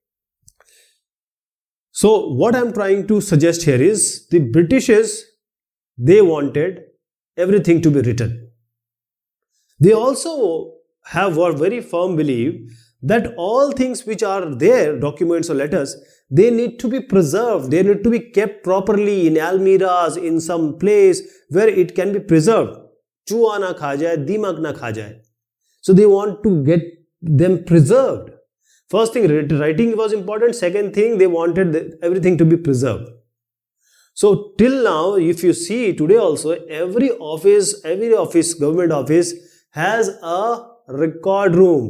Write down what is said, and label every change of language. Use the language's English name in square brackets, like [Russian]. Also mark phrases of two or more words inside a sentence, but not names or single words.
[English] So what I am trying to suggest here is, the Britishers, they wanted everything to be written. They also have a very firm belief that all things which are there, documents or letters, they need to be preserved. They need to be kept properly in almirahs, in some place where it can be preserved. [Hindi] चूहा न खा जाए, दीमक न खा जाए. [English] So they want to get them preserved. First thing, writing was important. Second thing, they wanted everything to be preserved. So till now, if you see today also, every office, government office has a record room.